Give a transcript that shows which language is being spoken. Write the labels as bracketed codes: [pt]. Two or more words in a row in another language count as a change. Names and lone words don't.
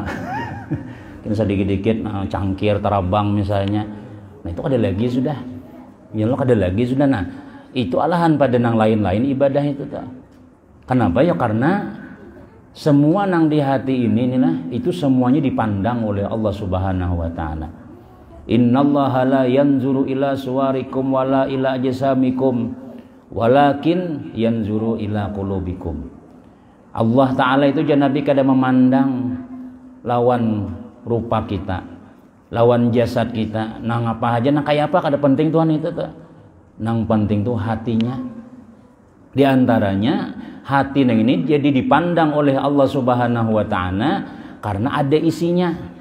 [bjn] Kita sedikit-dikit cangkir terabang misalnya. Nah itu ada lagi sudah. Ya Allah ada lagi sudah. Nah itu alahan pada nang lain-lain ibadah itu tak. Kenapa ya? Karena semua nang di hati ini nah itu semuanya dipandang oleh Allah [ar] سبحانه وتعالى. إن الله لا ينظر إلى صوركم ولا إلى أجسامكم ولكن ينظر إلى قلوبكم. [bjn] Allah ta'ala itu jangan Nabi kada memandang lawan rupa kita, lawan jasad kita, nang apa aja, nang kayak apa kada penting Tuhan itu tuh. Nang penting tuh hatinya. Di antaranya hati nang ini jadi dipandang oleh Allah [ar] سبحانه وتعالى [bjn] karena ada isinya.